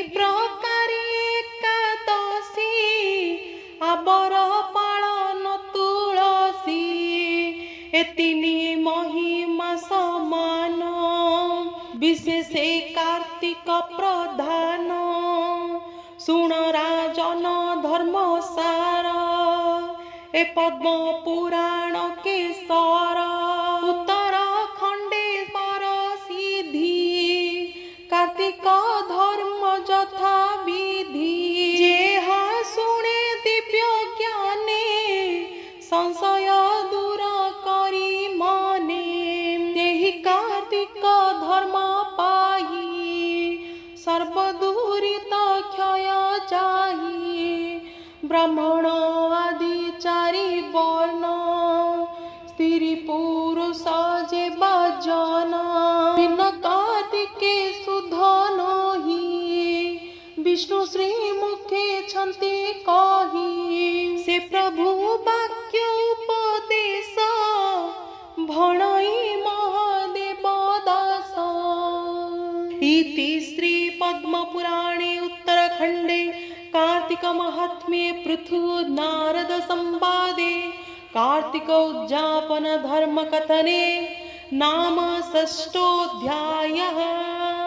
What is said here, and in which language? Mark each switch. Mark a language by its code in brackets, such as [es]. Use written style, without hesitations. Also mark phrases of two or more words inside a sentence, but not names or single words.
[or] ପ୍ରକାର ଏକାଦଶୀ ଆବର ପାଳନ ତୁଳସୀ ଏତିନି ମହିମା ସମାନ ବିଶେଷ କାର୍ତ୍ତିକ ପ୍ରଧାନ ଶୁଣ ରାଜନ ଧର୍ମ ସାର ଏ ପଦ୍ମ ପୁରାଣ କେ ସାର ଉତ୍ତର ଖଣ୍ଡେ ପର ସିଦ୍ଧି କାର୍ତ୍ତିକ ଧର୍ମ ଯଥା ବିଧି ଯେହା ଶୁଣେ ଦିବ୍ୟ ଜ୍ଞାନେ ସଂଶୟ ଦୂର କରି ମନେ କାର୍ତ୍ତିକ ଧର୍ମ ପାଇ ସର୍ବଦୁରିତ କ୍ଷୟ ଯାହି ବ୍ରାହ୍ମଣ ଆଦି ଚାରି ବର୍ଣ୍ଣ ସ୍ତ୍ରୀ ପୁରୁଷ ଯେ ବାଜନ ବିନା କାର୍ତ୍ତିକେ ଶୁଦ୍ଧ ନହି ବିଷ୍ଣୁ ଶ୍ରୀ ମୁଖେ ଛନ୍ତି କହି ସେ ପ୍ରଭୁ ବାକ୍ୟ ଉପଦେଶ ଭଣଇ ମହାଦେବ ଦାସ। [sa] इति श्री पद्म पुराणे उत्तराखंडे कार्तिक महात्म्ये पृथु नारद संवादे कार्तिक उद्यापन धर्म कथने नाम षष्ठोऽध्यायः।